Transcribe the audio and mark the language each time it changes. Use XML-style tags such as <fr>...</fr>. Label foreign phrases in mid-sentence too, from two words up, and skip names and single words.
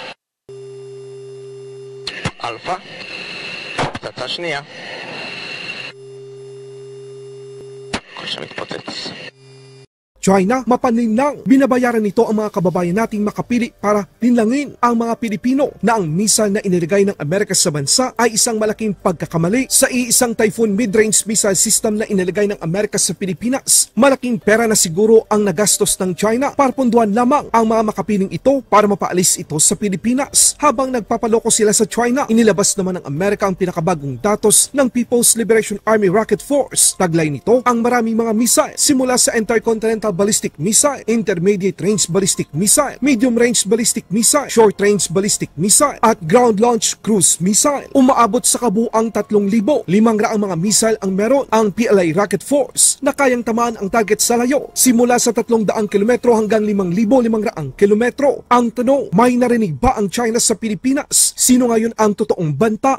<he>אלפא, פצצה שנייה. כל שמתפוצץ.</he> <tl>China, mapanlinlang, binabayaran nito ang mga kababayan nating makapili para linlangin ang mga Pilipino na ang missile na inilagay ng Amerika sa bansa ay isang malaking pagkakamali. Sa iisang Typhoon</tl> <en>mid-range missile system</en> <tl>na inilagay ng Amerika sa Pilipinas, malaking pera na siguro ang nagastos ng China para punduan lamang ang mga makapiling ito para mapaalis ito sa Pilipinas. Habang nagpapaloko sila sa China, inilabas naman ng Amerika ang pinakabagong datos ng People's Liberation Army Rocket Force. Taglay nito ang maraming mga missile simula sa</tl> <en>intercontinental ballistic missile, intermediate range ballistic missile, medium range ballistic missile, short range ballistic missile,</en> <tl>at</tl> <en>ground launch cruise missile.</en> <tl>Umaabot sa kabuang 3,500 mga missile ang meron ang PLA Rocket Force na kayang tamaan ang target sa layo simula sa 300 kilometro hanggang 5,500 kilometro. Ang tanong, may narinig ba ang China sa Pilipinas? Sino ngayon ang totoong banta?</tl>